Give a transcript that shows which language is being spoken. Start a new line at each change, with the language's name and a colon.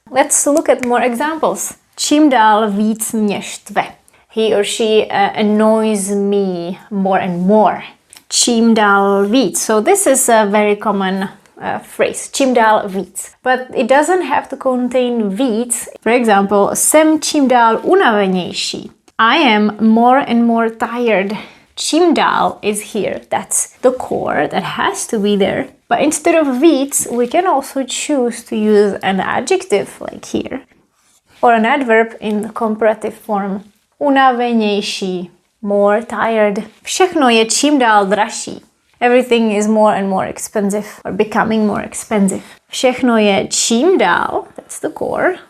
English: Let's look at more examples.
Czech: Čím dál víc mě štve.
English: He or she annoys me more and more.
Czech: Čím dál víc.
English: So this is a very common phrase.
Czech: Čím dál víc.
English: But it doesn't have to contain víc. For example,
Czech: jsem čím dál unavenější.
English: I am more and more tired. Čím dál is here. That's the core that has to be there. But instead of víc, we can also choose to use an adjective like here. Or an adverb in the comparative form. Unavenější. More tired.
Czech: Všechno je čím dál dražší.
English: Everything is more and more expensive or becoming more expensive.
Czech: Všechno je čím dál,
English: that's the core.